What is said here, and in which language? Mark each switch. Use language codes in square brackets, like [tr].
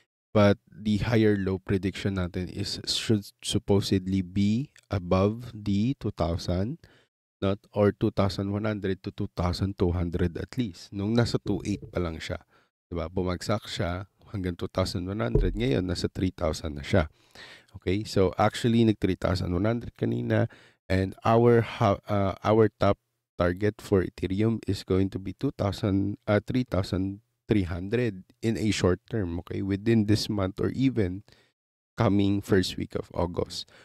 [en] But the higher low prediction [tl] natin [en] should supposedly be above the 2,000, not or 2,100 to 2,200 at least. [tl] Nung nasa 2,800 pa lang siya, diba? Bumagsak siya hanggang 2,100. Ngayon nasa 3,000 na siya. [en] Okay, so actually nag 3,100 [tl] kanina, [en] and our top target for Ethereum is going to be 3,300 in a short term, okay, within this month or even coming first week of August.